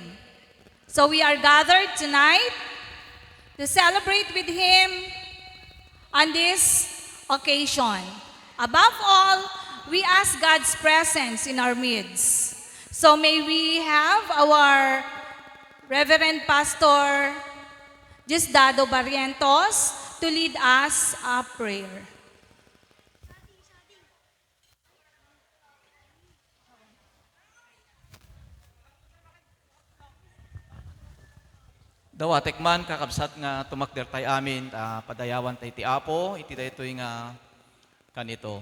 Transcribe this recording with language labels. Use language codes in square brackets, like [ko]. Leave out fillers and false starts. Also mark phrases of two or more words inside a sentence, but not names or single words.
[en] So we are gathered tonight to celebrate with him on this occasion. Above all, we ask God's presence in our midst. So may we have our Reverend Pastor Diosdado Barrientos to lead us a prayer. [ilo] Dawatek man kakabsat nga tumakder tay amin, padayawan tay ti Apo, iti daytoy nga kanito.